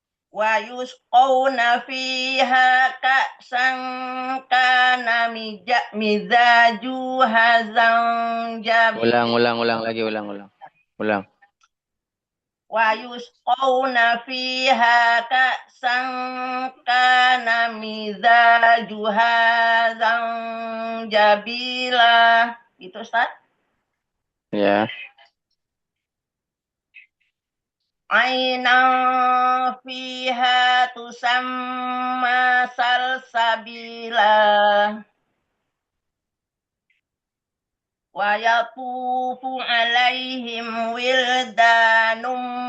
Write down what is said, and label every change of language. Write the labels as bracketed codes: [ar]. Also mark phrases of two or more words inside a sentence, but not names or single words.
[ar] ويسقون فيها كأسا كان مزاجها زن [id] Ulang lagi, ulang. [ar] ويسقون فيها كأسا كان مزاجها زنجبيلا. [id] Itu Ustaz. Ya. [ar] عينا فيها تسمى سلسبيلا ويطوف عليهم ولدان